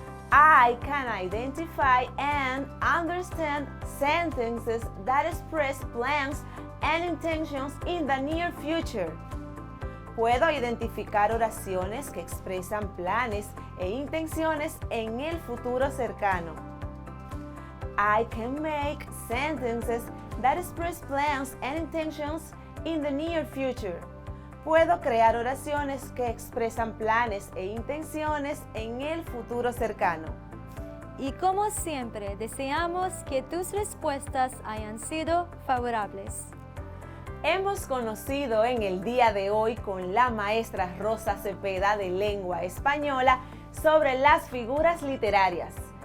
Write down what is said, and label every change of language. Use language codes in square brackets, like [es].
[en] I can identify and understand sentences that express plans and intentions in the near future. [es] Puedo identificar oraciones que expresan planes e intenciones en el futuro cercano. [en] I can make sentences that express plans and intentions in the near future. [es] Puedo crear oraciones que expresan planes e intenciones en el futuro cercano. Y como siempre, deseamos que tus respuestas hayan sido favorables. Hemos conocido en el día de hoy con la maestra Rosa Cepeda de Lengua Española sobre las figuras literarias.